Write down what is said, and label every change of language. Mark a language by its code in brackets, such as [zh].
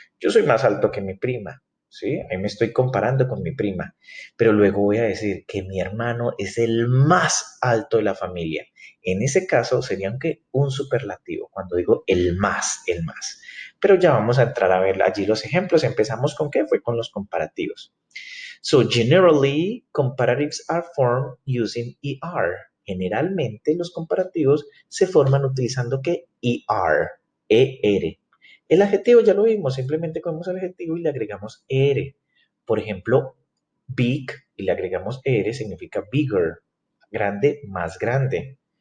[es] Yo soy más alto que mi prima, ¿sí? Ahí me estoy comparando con mi prima, pero luego voy a decir que mi hermano es el más alto de la familia. En ese caso sería un superlativo, cuando digo el más, el más. Pero ya vamos a entrar a ver allí los ejemplos. Empezamos con qué? Fue con los comparativos. [en] So generally, comparatives are formed using ER. [es] Generalmente los comparativos se forman utilizando ¿qué? ER, ER. El adjetivo ya lo vimos, simplemente cogemos el adjetivo y le agregamos ER. Por ejemplo, big y le agregamos ER significa bigger, grande, más grande.